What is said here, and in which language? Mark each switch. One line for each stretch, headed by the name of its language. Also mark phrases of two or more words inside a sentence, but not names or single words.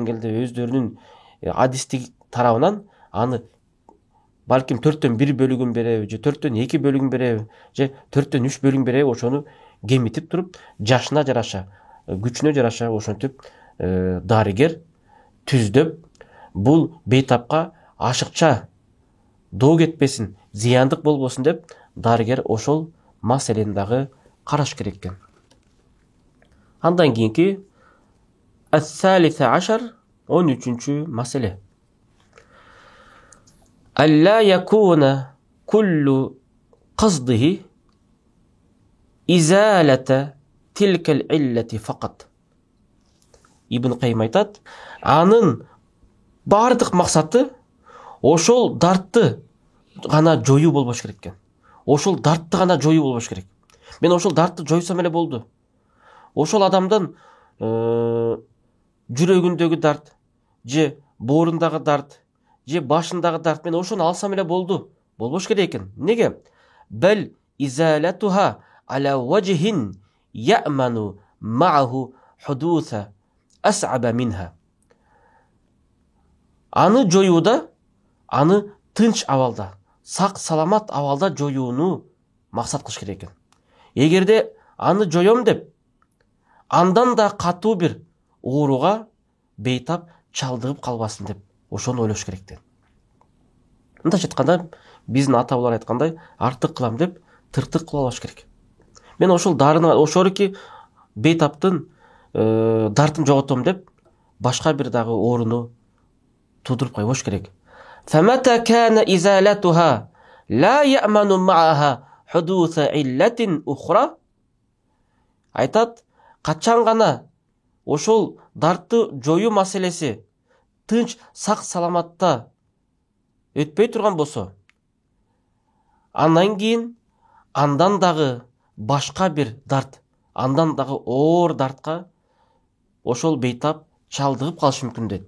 Kyrgyz: деңгээлде өздөрүнүн адистик тарабынан аны балким 4/1 бөлүгүн береби, же 4/2 бөлүгүн береби, же 4/3 бөлүгүн береби, ошону кемитип туруп, жашына жараша, күчүнө жараша ошентип дарыгер түздөп, бул бейтапка ашыкча доо кетпесин, зыяндык болбосун деп, дарыгер ошол маселени дагы караш керек экен. Андан кийинки
Arabic: الثالث عشر
Kyrgyz: 13-чү маселе.
Arabic: ألا يكون كل قصده إزالة تلك العلة فقط.
Kyrgyz: Ибн Кайим айтат, анын бардык максаты ошол дартты гана жоюу болбош керек экен. Ошол дартты гана жоюу болбош керек. Мен ошол дартты жойсом эле болду. Ошол адамдын жүрөгүндөгү дарт, же боорундагы дарт, же башындагы дарт, мен ошону алсам эле болду. Болбош керек экен. Неге?
Arabic: بل إزالتها على وجه يأمن معه حدوث أصعب منها.
Kyrgyz: Аны жоюуда, аны тынч абалда, сак саламат абалда жоюуну максат кылыш керек экен. Эгерде аны жоём деп, андан да катуу бир ооруга бейтап чалдыгып калбасын деп, ошону ойлош керек экен. Мындайча айтканда, биздин ата-бабалар айткандай, артык кылам деп тыртык кыла албаш керек. Мен ошол дарыны, ошолки бейтаптын дартын жоготом деп, башка бир дагы ооруну тудуруп койбош керек.
Arabic: فمتى كان إزالتها لا يأمن معها حدوث علة أخرى.
Kyrgyz: Айтат, качан гана ошол дартты жою маселеси тынч сак саламатта өтпөй турган болсо, андан кийин андан дагы башка бир дарт, андан дагы оор дартка ошол бейтап чалдыгып калышы мүмкүн дейт.